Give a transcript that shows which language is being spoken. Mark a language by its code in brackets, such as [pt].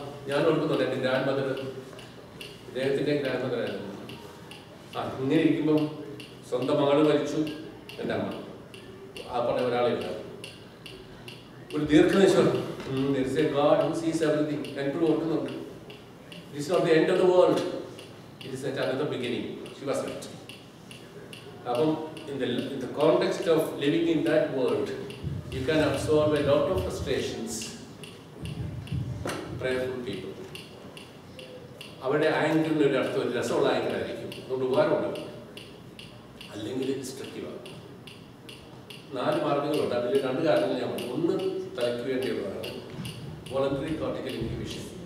[ml] ഞാൻ ഓർക്കുന്നുണ്ട് എൻ്റെ ഗ്രാൻഡ് മദർ, ഇദ്ദേഹത്തിൻ്റെ ഗ്രാൻഡ് മദർ ആയിരുന്നു. ഇങ്ങനെ ഇരിക്കുമ്പം സ്വന്തം മകള് മരിച്ചു, എൻ്റെ അമ്മ ആ പറഞ്ഞ ഒരാളെ ഇല്ല. ഒരു ദീർഘനിശ്വാസം. [en] God who sees everything. [ml] എപ്പോഴും ഓർക്കുന്നുണ്ട്. [en] It is not the end of the world. It is another beginning. She was right. In the context of living in that world, you can absorb a lot of frustrations. Prayerful people. [ml] അവരുടെ ആംഗിളിന് ഒരു അർത്ഥം, ഒരു രസമുള്ള ആംഗിളായിരിക്കും, അതുകൊണ്ട് ഉപകാരമുണ്ടാകും. അല്ലെങ്കിൽ ഡിസ്ട്രക്റ്റീവാണ്. 4 മാർഗങ്ങളുണ്ട്. അതിൽ 2 കാര്യങ്ങൾ ഞാൻ പറഞ്ഞു. ഒന്ന് തലയ്ക്ക് വേണ്ടിയുള്ളതാണ്, വോളണ്ടറി കോർട്ടിക്കൽ ഇൻഹിബിഷൻ.